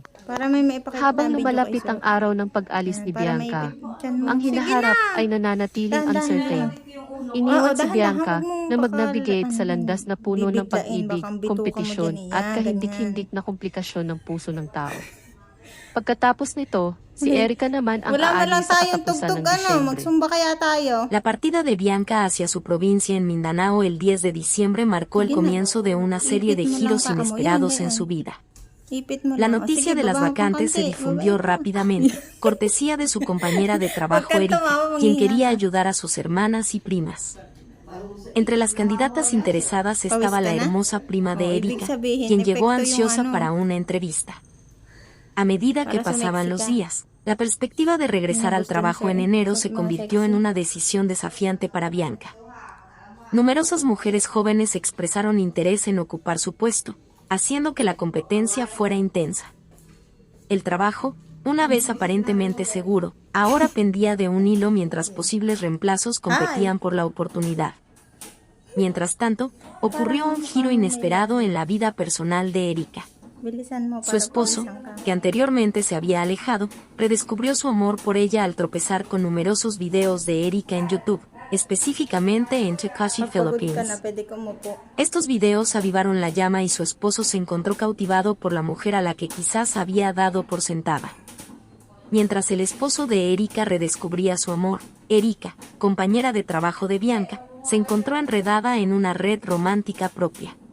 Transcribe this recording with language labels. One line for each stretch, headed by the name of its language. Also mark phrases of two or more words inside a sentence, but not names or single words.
Filipino: Habang lumalapit ang araw ng pag-alis ni Bianca, ang hinaharap ay nananatiling uncertain. Iniwan si dahan-dahan, Bianca huwag mong na mag-navigate sa baka, landas na puno ng bibiglain, pag-ibig, baka bituka mo kompetisyon dyan, at ganyan. kahindik-hindik na komplikasyon ng puso ng tao. Pagkatapos nito, si Wala- Erica naman ang Wala man lang aalis sa tayong katapusan tugtog, ng Disyembre. magsumba kaya tayo.
Spanish: La partida de Bianca hacia su provincia en Mindanao el 10 de diciembre marcó el
Filipino: Sige na.
Spanish: comienzo de una serie de
Filipino: Ipit mo lang
Spanish: giros
Filipino: paa mo.
Spanish: inesperados
Filipino: Yan,
Spanish: en
Filipino: yan.
Spanish: su vida.
Filipino: Ipit mo
Spanish: La
Filipino: lang.
Spanish: noticia
Filipino: Sige,
Spanish: de las
Filipino: baba mo pang
Spanish: vacantes se
Filipino: konti.
Spanish: difundió
Filipino: Baba mo.
Spanish: rápidamente, cortesía de su compañera de trabajo
Filipino: Huwag kang
Spanish: Erika,
Filipino: tumawa,
Spanish: quien
Filipino: manghina
Spanish: quería
Filipino: ka.
Spanish: ayudar a sus hermanas y primas. Entre las candidatas interesadas estaba la
Filipino: ¿Pawis ka na?
Spanish: hermosa prima de
Filipino: ibig
Spanish: Erika,
Filipino: sabihin,
Spanish: quien llegó
Filipino: epekto yung
Spanish: ansiosa
Filipino: ano.
Spanish: para una entrevista. A medida que
Filipino: Para sa
Spanish: pasaban los
Filipino: Mexica.
Spanish: días, la perspectiva de regresar Me al gusta trabajo mucho, en enero se más convirtió en sexy. una decisión desafiante para Bianca. Numerosas mujeres jóvenes expresaron interés en ocupar su puesto, haciendo que la competencia fuera intensa. El trabajo, una vez aparentemente seguro, ahora pendía de un hilo mientras posibles reemplazos competían por la oportunidad. Mientras tanto, ocurrió un giro inesperado en la vida personal de Erika.
Filipino: Bilisan mo
Spanish: Su
Filipino: para
Spanish: esposo,
Filipino: pawisan ka.
Spanish: que anteriormente se había alejado, redescubrió su amor por ella al tropezar con numerosos videos de Erika en YouTube, específicamente en Tekashi
Filipino: Pag pagod ka
Spanish: Philippines.
Filipino: na, pwede ka umupo.
Spanish: Estos videos avivaron la llama y su esposo se encontró cautivado por la mujer a la que quizás había dado por sentada. Mientras el esposo de Erika redescubría su amor, Erika, compañera de trabajo de Bianca, se encontró enredada en una red romántica propia.